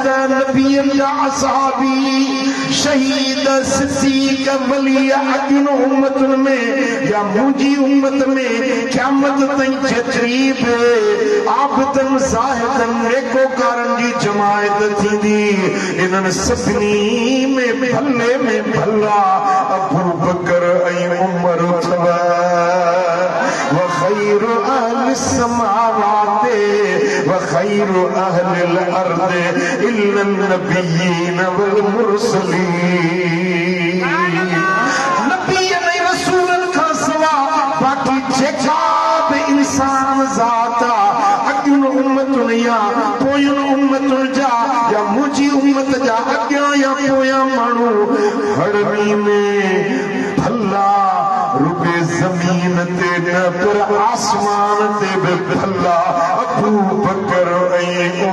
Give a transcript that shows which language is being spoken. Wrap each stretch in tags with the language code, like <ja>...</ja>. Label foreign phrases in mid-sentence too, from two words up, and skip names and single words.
<sd>नबीअनि जा असहाबी शहीद सिद्दीक़ वली अॻियुनि उम्मतुनि में या मुंहिंजी उम्मत में क़यामत ताईं जेतिरी बि आबिदनि ज़ाहिदनि नेकोकारनि जी जमायत थींदी इन्हनि सभिनी में भले में भला अबू बकर ऐं उमर अथव</sd> <ar>وخير أهل السماوات وخير أهل الأرض إلا النبيين والمرسلين نبيين رسول</ar> <sd>کا سوا باقی जेका बि इंसान ज़ात अॻियुनि उम्मतुनि या पोयुनि उम्मतुनि जा या मुंहिंजी उम्मत जा अॻियां या पोयां माण्हू हड़मी में भला रुपे ज़मीन ते न पर आसमान ते बि भला अबू बकर ऐं</sd>